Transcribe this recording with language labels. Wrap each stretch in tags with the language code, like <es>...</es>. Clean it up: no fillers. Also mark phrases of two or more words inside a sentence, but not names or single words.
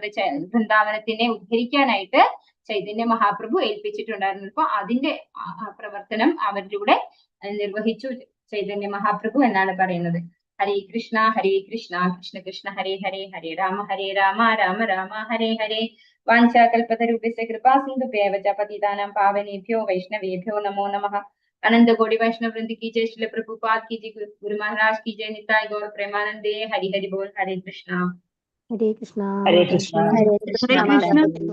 <ml>വൃന്ദാവനത്തിനെ ഉദ്ധരിക്കാനായിട്ട് ചൈതന്യ മഹാപ്രഭു ഏൽപ്പിച്ചിട്ടുണ്ടായിരുന്നത്. അപ്പൊ അതിന്റെ പ്രവർത്തനം അവരിലൂടെ നിർവഹിച്ചു ചൈതന്യ മഹാപ്രഭു എന്നാണ് പറയുന്നത്.</ml> <sa>ഹരേ കൃഷ്ണ കൃഷ്ണ കൃഷ്ണ ഹരേ ഹരേ, ഹരേ രാമ രാമ രാമ ഹരേ ഹരേ. വാഞ്ചാകൽപതരുഭ്യസ്യ കൃപാ സിന്ധുഭ്യൈവ ച പതിതാനാം പാവനേഭ്യോ വൈഷ്ണവേഭ്യോ നമോ നമഃ.</sa> <hi>अनंत कोटि वैष्णव वृंद की जय, श्रील प्रभुपाद की जय, गुरु महाराज की जय,</hi> <bn>নিতাই গৌর প্রেমানন্দে। হরি হরি বোল।</bn> <sa>हरे कृष्णा हरे कृष्णा हरे कृष्णा हरे हरे कृष्ण। कृष्णा</sa>